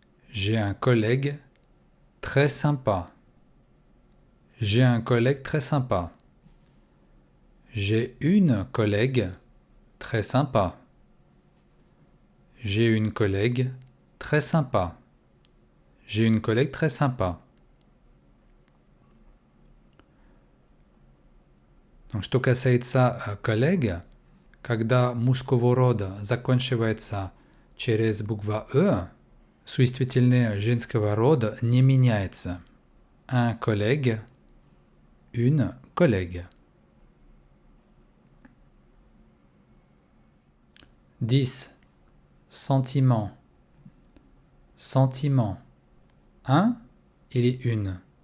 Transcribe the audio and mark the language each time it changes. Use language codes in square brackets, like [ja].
[fr] J'ai un collègue très sympa. J'ai un collègue très sympa. J'ai une collègue très sympa. J'ai une collègue très sympa. J'ai une collègue très sympa. Donc, [ru] что касается коллег, когда мужского рода заканчивается через букву «э», существительное женского рода не меняется. [fr] Un collègue, une collègue. 10. Sentiment. Sentiment. Un [ru] или [fr] une.